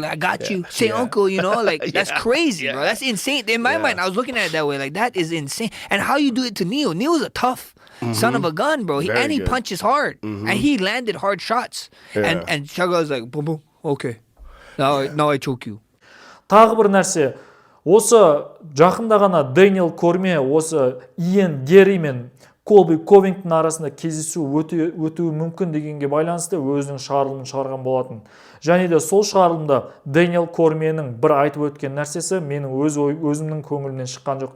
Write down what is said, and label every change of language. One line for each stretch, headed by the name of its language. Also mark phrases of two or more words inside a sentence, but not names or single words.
English: Like, I got you, say uncle, you know, like that's crazy, bro. That's insane. In my mind, I was looking at it that way, like that is insane. And how you do it to Neil? Neil's a tough son of a gun, bro. He Very good. punches hard, and he landed hard shots. Yeah. And Chaga was like, boom, boom, okay, now I choke you.
Kazakh: Тағы бір нәрсе, осы жақында ғана Дэниел Корме осы Иэн Герри мен Колби Ковингтон арасында кездесу өтуі мүмкін дегенге байланысты өзінің шығарылымын шығарған болатын. Және де сол шығарылымда Дэниел Корменің бір айтып өткен нәрсесі менің өзімнің көңілімнен шыққан жоқ.